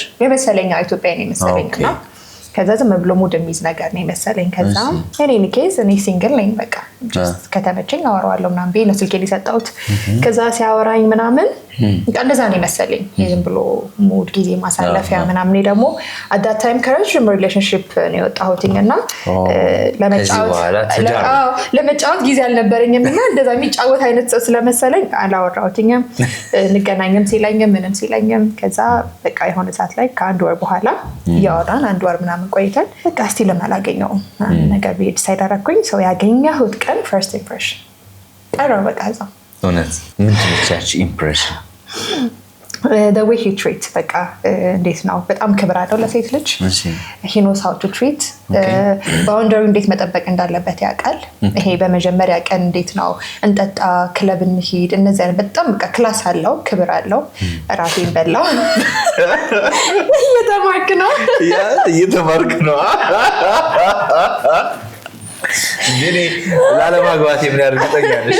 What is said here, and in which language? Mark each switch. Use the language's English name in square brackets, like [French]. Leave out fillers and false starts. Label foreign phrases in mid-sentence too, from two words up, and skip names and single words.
[Amharic] የመሰለኝ ኢትዮጵያዊ ነው መሰለኝና ከዛ ዝም ብሎ ሙድ የሚይዝ ነገር ነው መሰለኝ ከዛ እኔ ኬዝ እኔ ሲንግል ነኝ በቃ just ከተመቸኝ አወራዋለሁ ምናምን ቤት ነው ስልኬን የሰጠሁት ከዛ ሲያወራኝ ምናምን እንደዛ ነው መሰለኝ ዝም ብሎ ሙድ ጊዜ ማሳለፊያ ምናምን ደግሞ [English] at that time [Amharic] ከረጅም ሪሌሽንሺፕ ነው የወጣሁትኝና ለመጫወት ጊዜ አልነበረኝምና እንደዛ የሚጫወት አይነት ሰው ስለመሰለኝ አላወራሁትኝም እንገናኝም ሲለኝም ምንም ሲለኝም ከዛ በቃ የሆነ ሰዓት ላይ ከአንድ ወር በኋላ ያወራን አንድ ወር ምናምን ቆይተን በቃ እስቲ ለማላገኘው ነገር ዲሳይድ አደረኩኝ ሰው ያገኘሁት ቀን [English] first impression [Amharic] ቀረው በቃ እዛው እውነት ምንድን ነው ያቺ ኢምፕሬሽን [English] the way he treats [Amharic] በቃ እንዴት ነው በጣም ክብር አለው ለሴት ልጅ [English] he knows how to treat [Amharic] ባውንደሪ እንዴት መጠበቅ እንዳለበት ያውቃል ይሄ በመጀመሪያ ቀን እንዴት ነው እንጠጣ ክለብ እንሂድ እነዚህ አይነት በጣም በቃ ክላስ አለው ክብር አለው ራሴን በላው እየተማርክ ነው ግን ላለማግባት ምን ያርግጠኛለሽ